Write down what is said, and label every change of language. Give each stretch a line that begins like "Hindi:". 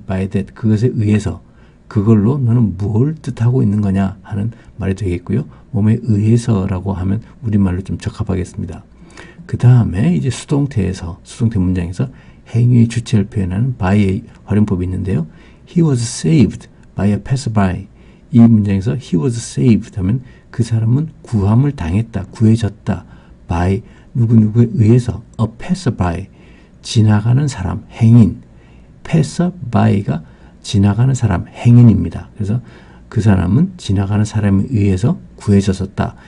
English: by that,
Korean: 그것에 의해서, 그걸로 너는 뭘 뜻하고 있는 거냐 하는 말이 되겠고요. 몸에 의해서라고 하면 우리말로 좀 적합하겠습니다. 그 다음에 이제 수동태 문장에서 행위의 주체를 표현하는 by의 활용법이 있는데요.
English: He was saved by a passerby.
Korean: 이 문장에서
English: he was saved
Korean: 하면 그 사람은 구함을 당했다, 구해졌다. by 누구누구에 의해서
English: a passerby,
Korean: 지나가는 사람, 행인. passerby가 지나가는 사람, 행인입니다. 그래서 그 사람은 지나가는 사람에 의해서 구해졌었다.